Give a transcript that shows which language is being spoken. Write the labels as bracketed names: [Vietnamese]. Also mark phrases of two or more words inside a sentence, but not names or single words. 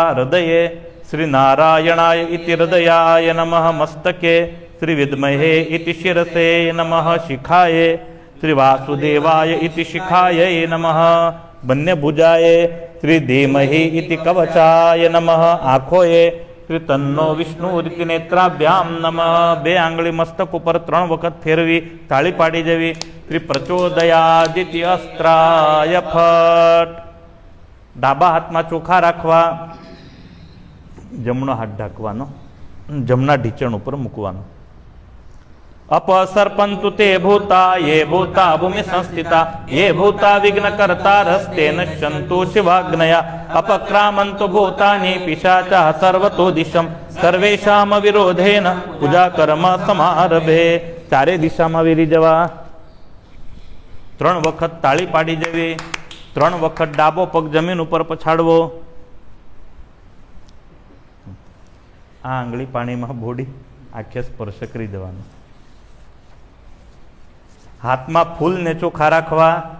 [Sanskrit] हृदये श्री नारायणाय इति हृदयाय नमः मस्तके श्री विद्महे इति शिरसे नमः शिखाये श्री वासुदेवाय इति शिखाय नमः [Gujarati] બંને ભુજાએ [Sanskrit] श्री धीमहि इति कवचाय नमः આંખોએ श्री तन्नो विष्णु रीति नेत्राभ्याम नमः [Gujarati] બે આંગળી મસ્તક ઉપર 3 વખત ફેરવી તાળી પાડી જવી. [Sanskrit] श्री प्रचोदयादिति अस्त्राय फट. [Gujarati] ડાબા હાથમાં ચોખા રાખવા, જમણો હાથ ઢાંકવાનો, જમણા ઢીચણ ઉપર મૂકવાનો. [Sanskrit] अपसर्पन्तु ते भूता ये भूता भूमि संस्थिता ये भूता विघ्न कर्ता रस्ते नश्यन्तु शिवाग्नया अपक्रामन्तु भूतानि पिशाचा सर्वतो दिशम सर्वेषाम विरोधेन पूजा कर्म समारभे. [Gujarati] ચારે દિશામાં વેરી જવા. 3 વખત તાળી પાડી જવી. 3 વખત ડાબો પગ જમીન ઉપર પછાડવો. આ આંગળી પાણીમાં બોડી આખે સ્પર્શ કરી દેવાનો. હાથમાં ફૂલ ને ચોખા રાખવા.